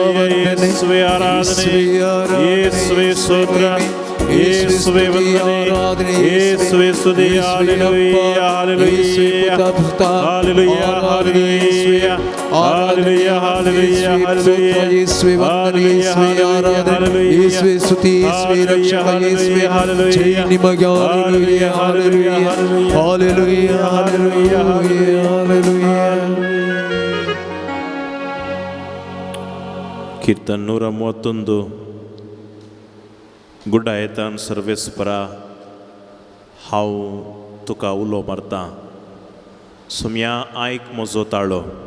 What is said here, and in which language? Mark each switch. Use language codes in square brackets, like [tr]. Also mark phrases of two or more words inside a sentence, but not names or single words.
[ml] യേശുവേ ആരാധന യേശുവേ സ്തോത്രം യേശുവേ വന്ദനം യേശുവേ സ്തുതി ഹല്ലേലൂയ ഹല്ലേലൂയ ഹല്ലേലൂയ ഹല്ലേലൂയ ഹല്ലേലൂയ ഹല്ലേലൂയ ഹല്ലേലൂയ യേശുവേ വന്ദനം യേശുവേ ആരാധന യേശുവേ സ്തുതി യേശുവേ രക്ഷക യേശുവേ ജയ നിമഗ ഹല്ലേലൂയ ഹല്ലേലൂയ ഹല്ലേലൂയ ഹല്ലേലൂയ ഹല്ലേലൂയ. [kok] कीर्तन 131 गुड्डा येतान सर्वेस्परा हांव तुका उलो मारतां सुम्या आयक म्हजो ताळो